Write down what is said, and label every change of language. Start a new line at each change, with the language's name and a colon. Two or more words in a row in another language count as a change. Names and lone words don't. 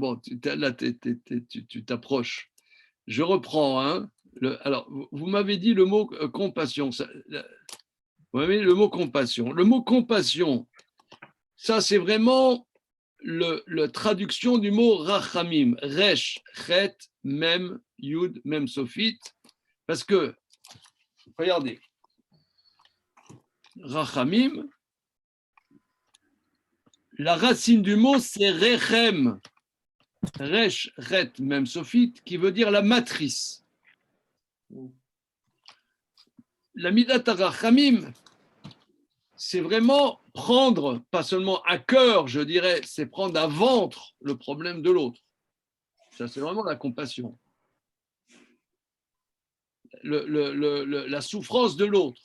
French: Bon, là, tu t'approches. Je reprends. Alors, vous m'avez dit le mot compassion. Vous m'avez dit le mot compassion. Le mot compassion, ça, c'est vraiment la traduction du mot rachamim.
Hebrew: ריש, חית, מם, יוד, מם סופית.
French: Parce que, regardez, rachamim, la racine du mot, c'est rechem.
Hebrew: ריש, חית, מם סופית,
French: qui veut dire la matrice. La
Hebrew: מדת רחמים,
French: c'est vraiment prendre, pas seulement à cœur, je dirais, c'est prendre à ventre le problème de l'autre. Ça, c'est vraiment la compassion. La souffrance de l'autre.